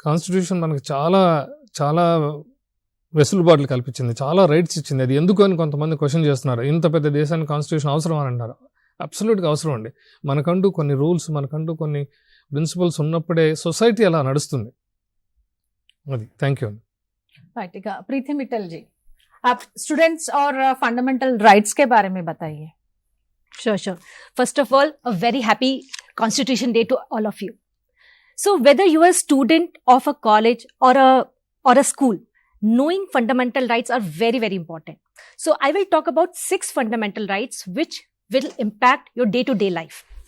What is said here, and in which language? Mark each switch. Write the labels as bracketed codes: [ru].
[te] Constitution మనకి చాలా చాలా వెసులుబాట్లు కల్పించింది, చాలా రైట్స్ ఇచ్చింది. అది ఎందుకు అని కొంతమంది క్వశ్చన్ చేస్తున్నారు. ఇంత పెద్ద దేశానికి కాన్స్టిట్యూషన్ అవసరం అని అంటారు. అబ్సల్యూట్గా అవసరం అండి. మనకంటూ కొన్ని రూల్స్, మనకంటూ కొన్ని ప్రిన్సిపల్స్ ఉన్నప్పుడే సొసైటీ అలా నడుస్తుంది. అది. Thank you. [hi] राइट, प्रीति मित्तल जी, आप स्टूडेंट्स और फंडामेंटल राइट्स के बारे में बताइए. [en] Sure. First of all, a very happy Constitution Day to all of you. So, whether you are a student of a college or a school, knowing fundamental rights are very, very important. So, I will talk about 6 fundamental rights which will impact your day-to-day life.